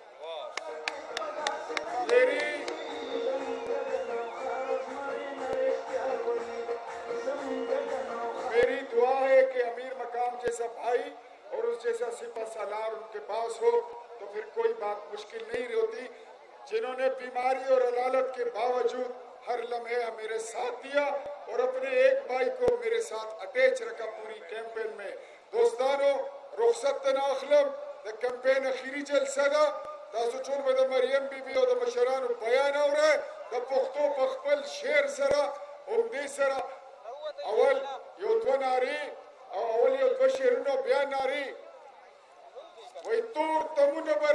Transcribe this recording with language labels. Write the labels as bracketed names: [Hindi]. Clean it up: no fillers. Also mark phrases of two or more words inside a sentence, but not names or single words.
[Urdu] میری دعا ہے کہ امیر مقام جیسا بھائی اور اس جیسا سپہ سالار ان کے پاس ہو، تو پھر کوئی بات مشکل نہیں ہوتی. جنہوں نے بیماری اور علالت کے باوجود ہر لمحے میرے ساتھ دیا اور اپنے ایک بھائی کو میرے ساتھ اٹیچ رکھا پوری کیمپین میں. [Pashto] दोस्तानो, رخصت نه اخلم د کمپین اخیری جلسه ده تاسو ټول به د مریم بیبي او د مشرانو بیان اورئ د پښتو په خپل شعر سره همدې سره اول یو دوه نارې او اول یو دوه شعرونه بیا نارې وایي تور تمونه به